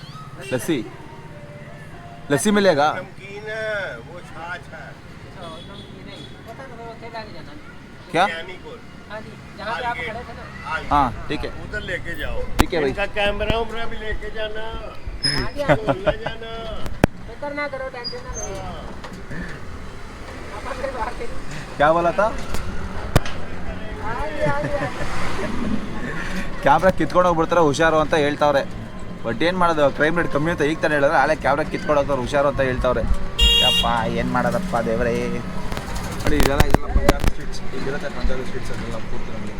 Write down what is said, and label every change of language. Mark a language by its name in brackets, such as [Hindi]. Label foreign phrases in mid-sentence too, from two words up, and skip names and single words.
[Hindi] लस्सी मिलेगा? क्या? हाँ ठीक है, उधर लेके जाओ. ठीक है भाई. इनका कैमरा भी लेके जाना. ले जाना. फिक्र ना करो, टेंशन ना लो. क्या बोला था? [Kannada] ಕ್ಯಾಮ್ರಾ ಕಿತ್ಕೊಂಡು ಹೋಗ್ಬಿಡ್ತಾರೆ, ಹುಷಾರು ಅಂತ ಹೇಳ್ತಾವ್ರೆ. ಬಟ್ ಏನು ಮಾಡೋದು, [English] crime rate [Kannada] ಕಮ್ಮಿ ಅಂತ ಈಗ ತಾನೆ ಹೇಳಿದ್ರೆ, ಅಲ್ಲೇ ಕ್ಯಾಮ್ರಾ ಕಿತ್ಕೊಂಡು ಹೋಗ್ತಾರೆ ಹುಷಾರು ಅಂತ ಹೇಳ್ತಾವ್ರೆ. ಯಪ್ಪ ಏನು ಮಾಡೋದಪ್ಪ ದೇವರೇ. ನೋಡಿ ಇದೆಲ್ಲ [English] Punjabi streets, [Kannada] ಇಲ್ಲಿರುತ್ತೆ [English] Punjabi streets [Kannada] ಅದೆಲ್ಲ ಪೂರ್ತಿ ನಮಗೆ.